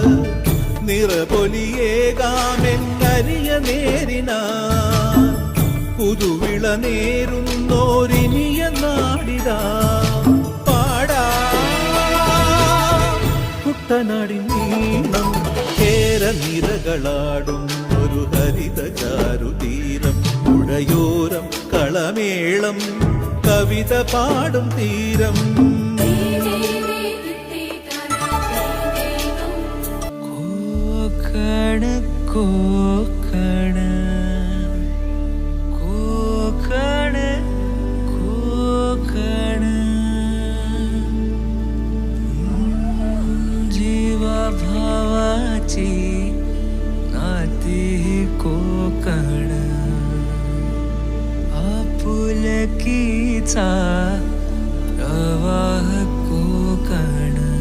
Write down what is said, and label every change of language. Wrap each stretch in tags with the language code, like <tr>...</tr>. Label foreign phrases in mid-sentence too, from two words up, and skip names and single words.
<ml>നിറപൊലിയേകാമെന്നരിയ നേരിനാ പുതുവിള നേരുന്നോരിനിയ നാടിതാ പാടാ കുട്ടനാടിൻ നീണം കേരനിരകളാടും ഒരു ഹരിത ചാരുതീരം പുഴയോരം കളമേളം കവിത പാടും തീരം</ml> <mr>कोकण कोकण कोकण कोकण जीवा भावाची नाती कोकण आपुलकीचा प्रवाह कोकण</mr>